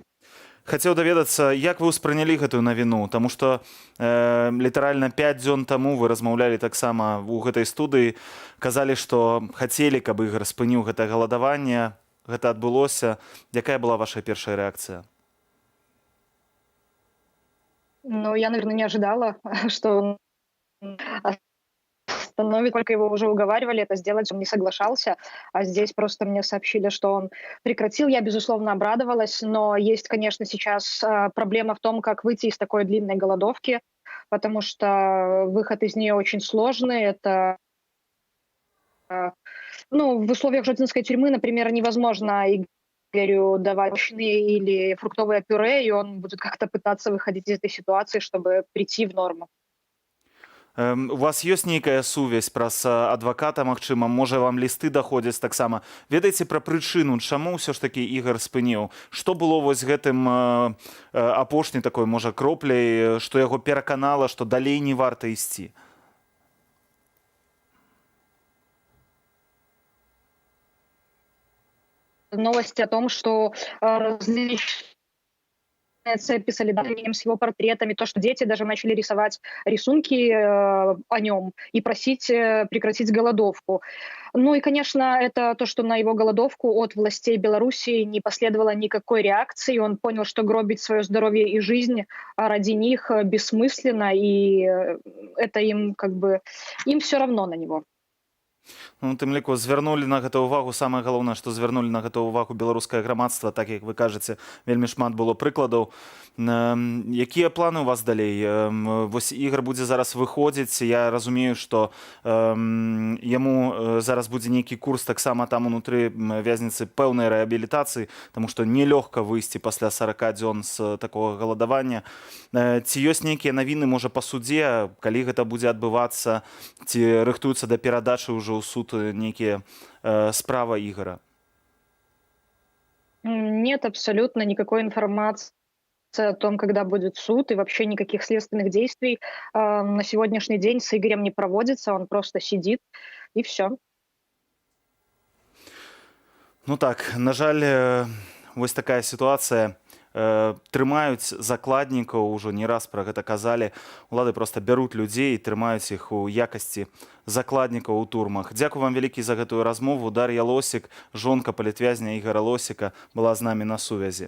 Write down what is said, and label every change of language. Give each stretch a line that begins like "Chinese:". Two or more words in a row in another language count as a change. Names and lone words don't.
Belarusian: Хацеў даведацца, як вы ўспрынялі гэтую навіну, таму што літаральна 5 дзён таму вы размаўлялі таксама ў гэтай студыі, казалі, што хацелі, каб Ігар спыніў гэтае галадаванне, гэта адбылося. Якая была ваша першая рэакцыя?
Russian: Ну, я, наверное, не ожидала, что он остановит, только его уже уговаривали это сделать, он не соглашался, а здесь просто мне сообщили, что он прекратил. Я, безусловно, обрадовалась, но есть, конечно, сейчас проблема в том, как выйти из такой длинной голодовки, потому что выход из нее очень сложный. Это, ну, в условиях жодзінскай тюрьмы, например, невозможно Игорю давать овощные или фруктовое пюре, и он будет как-то пытаться выходить из этой ситуации, чтобы прийти в норму.
Belarusian: У вас ёсць нейкая сувязь праз адваката, магчыма, можа, вам лісты даходзяць таксама. Ведаеце пра прычыну, чаму ўсё ж такі Ігар спыніў? Што было вось гэтым апошняй такой, можа, кропляй, што яго пераканала, што далей не варта ісці?
Russian: Новости о том, что различные цепи солидарными с его портретами, то, что дети даже начали рисовать рисунки о нем и просить прекратить голодовку. Ну и, конечно, это то, что на его голодовку от властей Белоруссии не последовало никакой реакции. Он понял, что гробить свое здоровье и жизнь ради них бессмысленно, и это им им все равно на него.
Belarusian: Ну, тым ліку, звярнулі на гэта ўвагу. Самае галоўнае, што звярнулі на гэта ўвагу беларускае грамадства, так як вы кажаце, вельмі шмат было прыкладаў. Якія планы ў вас далей? Вось Ігар будзе зараз выходзіць. Я разумею, што яму зараз будзе нейкі курс таксама там унутры вязніцы пэўнай рэабілітацыі, таму што нелёгка выйсці пасля 40 дзён з такога галадавання. Ці ёсць нейкія навіны, можа, па судзе, калі гэта будзе адбывацца, ці рыхтуюцца да перадачы ўжо ў суд некие справа Игора?
Russian: Нет, абсолютно никакой информации о том, когда будет суд, и вообще никаких следственных действий на сегодняшний день с Игорем не проводится, он просто сидит, и все.
Belarusian: Ну так, на жаль, вось такая ситуация. Трымаюць закладнікаў, ужо не раз пра гэта казалі. Улады проста бяруць людзей і трымаюць іх у якасці закладнікаў у турмах. Дзякую вам вялікі за гэтую размову. Дар'я Лосік, жонка палітвязня Ігара Лосіка, была з намі на сувязі.